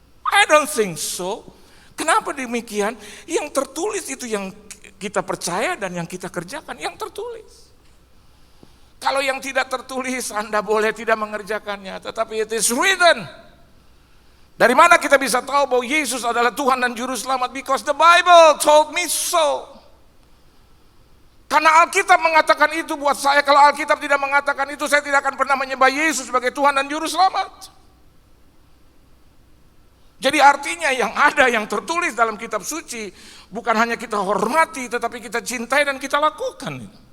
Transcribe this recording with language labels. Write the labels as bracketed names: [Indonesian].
[English] I don't think so. [Indonesian] Kenapa demikian? Yang tertulis itu yang kita percaya dan yang kita kerjakan, yang tertulis. Kalau yang tidak tertulis, Anda boleh tidak mengerjakannya, tetapi [English] it is written. [Indonesian] Dari mana kita bisa tahu bahwa Yesus adalah Tuhan dan Juru Selamat? [English] Because the Bible told me so. [Indonesian] Karena Alkitab mengatakan itu buat saya. Kalau Alkitab tidak mengatakan itu, saya tidak akan pernah menyembah Yesus sebagai Tuhan dan Juru Selamat. Jadi artinya yang ada, yang tertulis dalam kitab suci, bukan hanya kita hormati, tetapi kita cintai dan kita lakukan.